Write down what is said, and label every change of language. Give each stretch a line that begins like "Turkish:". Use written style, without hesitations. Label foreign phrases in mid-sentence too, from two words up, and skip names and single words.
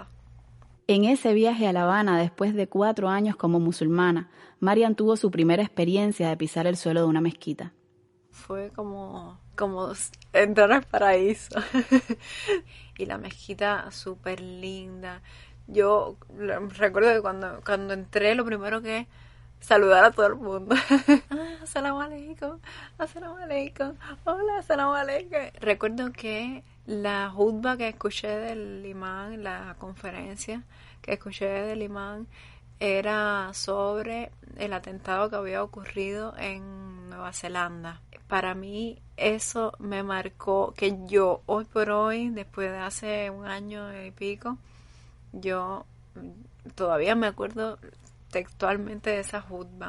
Spanish: En ese viaje a La Habana, después de 4 años como musulmana, Marian tuvo su primera experiencia de pisar el suelo de una mezquita. Fue como entrar al paraíso. Y la mezquita súper linda. Yo recuerdo que cuando entré, lo primero que saludar a todo el mundo.
Arabic: السلام عليكم، السلام عليكم, hola, السلام عليكم.
Spanish: Recuerdo que la jutba que escuché del imán, la conferencia que escuché del imán, era sobre el atentado que había ocurrido en Nueva Zelanda. Para mí eso me marcó, que yo hoy por hoy, después de hace 1 año y pico, yo todavía me acuerdo textualmente de esa jutba.